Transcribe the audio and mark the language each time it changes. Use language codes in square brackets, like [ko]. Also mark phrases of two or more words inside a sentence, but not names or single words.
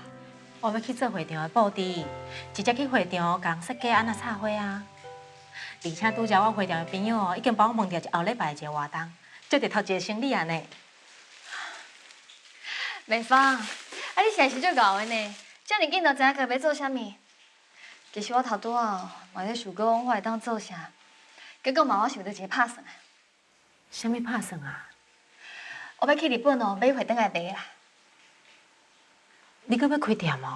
[nan] 我要去做会场的布置，直接去会场共设计安怎插花啊！而且拄则我会场的朋友哦，已经帮我问到后礼拜的一个活动，接着头一个生理安尼。美芳，啊你现在是足敖的呢，遮尔紧就知影家要做啥物。其实我头拄仔嘛咧想讲我会当做啥，结果嘛我想到一个拍算啊。啥物拍算啊？我要去日本哦，买回转来卖啦。你搁要开店哦？